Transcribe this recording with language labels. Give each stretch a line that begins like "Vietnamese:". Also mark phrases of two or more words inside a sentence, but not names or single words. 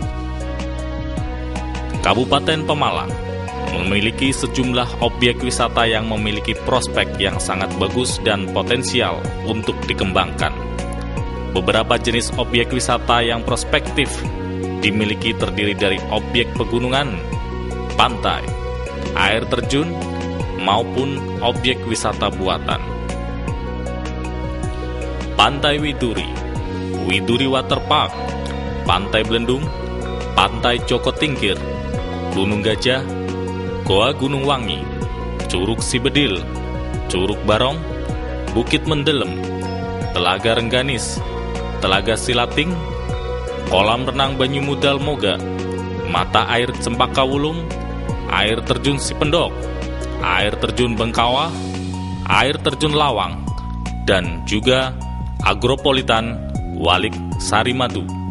Indonesian: Kabupaten Pemalang memiliki sejumlah objek wisata yang memiliki prospek yang sangat bagus dan potensial untuk dikembangkan. Beberapa jenis objek wisata yang prospektif dimiliki terdiri dari objek pegunungan, pantai, air terjun, maupun objek wisata buatan. Pantai Widuri, Widuri Waterpark, Pantai Belendung, Pantai Joko Tingkir, Gunung Gajah, Goa Gunung Wangi, Curug Sibedil, Curug Barong, Bukit Mendelem, Telaga Rengganis, Telaga Silating, Kolam Renang Banyu Mudal Moga, Mata Air Cempaka Wulung, Air Terjun Sipendok, Air Terjun Bengkawa, Air Terjun Lawang, dan juga Agropolitan Walik Sarimadu.